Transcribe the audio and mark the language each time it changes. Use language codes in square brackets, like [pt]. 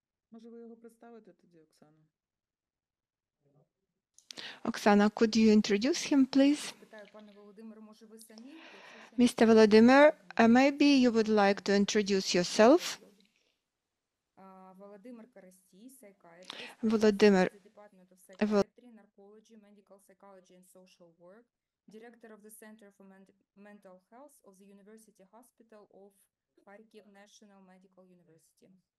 [uk] Може ви його представите тоді, Оксана? [en] Oksana, could you introduce him, please? [uk] Питаю, пане Володимире, може ви самі? [en] Mr. Volodymyr, maybe you would like to introduce yourself. Volodymyr Korosti, psychiatrist, Volodymyr the Department of Psychiatry, Narcology, Medical Psychology and Social Work, Director of the Center for Mental Health of the University Hospital of Kharkiv National Medical University.